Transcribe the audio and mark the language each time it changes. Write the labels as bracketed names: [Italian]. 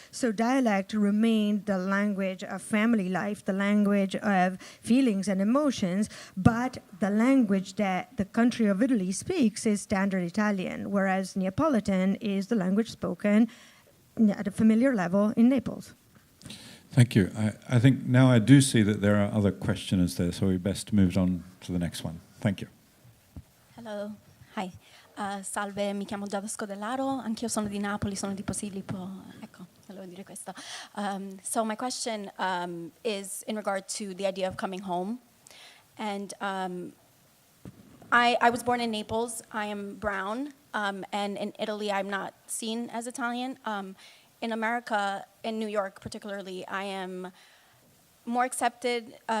[English] So dialect remained the language of family life, the language of feelings and emotions, but the language that the country of Italy speaks is Standard Italian, whereas Neapolitan is the language spoken at a familiar level in Naples. Thank you. I think now I do see that there are other questioners there, so we best move on to the next one. Thank you. Hello. Hi. [Italian] Salve, mi chiamo Giada Scodellaro, anch'io sono di Napoli, sono di Posillipo. Ecco, volevo dire questo. [English] So my question is in regard to the idea of coming home. And I was born in Naples. I am brown, and in Italy I'm not seen as Italian. In America, in New York particularly, I am more accepted.